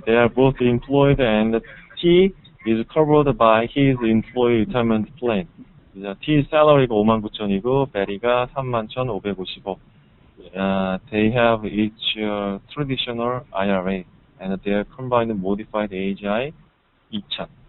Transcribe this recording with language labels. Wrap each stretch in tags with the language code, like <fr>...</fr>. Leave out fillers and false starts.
<en>They are both employed and T is covered by his employee retirement plan.</en> <ko>T salary가 59,000이고 베리가 31,555.</ko> <en>They have each traditional IRA and their combined modified AGI 2,000.</en>